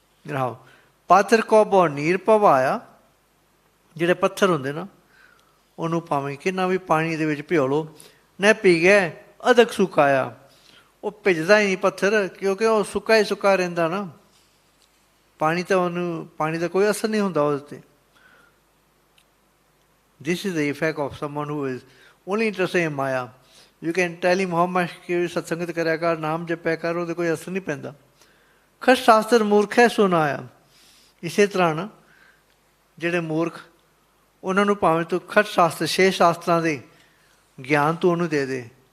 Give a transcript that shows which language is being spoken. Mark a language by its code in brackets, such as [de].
[pa] ਰਹਾਓ ਪਾਥਰ ਕੋ ਬਹੁ ਨੀਰ ਭਵਾਇਆ, ਜਿਹੜੇ ਪੱਥਰ ਹੁੰਦੇ ਨਾ ਉਹਨੂੰ ਭਾਵੇਂ ਕਿੰਨਾ ਵੀ ਪਾਣੀ ਦੇ ਵਿੱਚ ਭਿਓ ਲਓ, ਨਾ ਪੀ ਗਏ ਅਧਕ ਸੁਕਾਇਆ, ਉਹ ਭਿੱਜਦਾ ਹੀ ਨਹੀਂ ਪੱਥਰ, ਕਿਉਂਕਿ ਉਹ ਸੁੱਕਾ ਹੀ ਸੁੱਕਾ ਰਹਿੰਦਾ ਨਾ. ਪਾਣੀ ਤਾਂ ਉਹਨੂੰ, ਪਾਣੀ ਦਾ ਕੋਈ ਅਸਰ ਨਹੀਂ ਹੁੰਦਾ ਉਹਦੇ 'ਤੇ. [en] This is the effect of someone who is only interested in Maya. You can tell him how much [pa] ਕਿ ਸਤਸੰਗਤ ਕਰਿਆ ਕਰ, ਨਾਮ ਜਪਿਆ ਕਰ, ਉਹਦੇ ਕੋਈ ਅਸਰ ਨਹੀਂ ਪੈਂਦਾ. ਖਟ ਸ਼ਾਸਤਰ ਮੂਰਖ ਹੈ ਸੁਣਾਇਆ. ਇਸੇ ਤਰ੍ਹਾਂ ਨਾ ਜਿਹੜੇ ਮੂਰਖ, ਉਹਨਾਂ ਨੂੰ ਭਾਵੇਂ ਤੂੰ ਖਟ ਸ਼ਾਸਤਰ, 6 ਸ਼ਾਸਤਰਾਂ ਦੇ ਗਿਆਨ ਤੂੰ ਉਹਨੂੰ ਦੇ ਦੇ.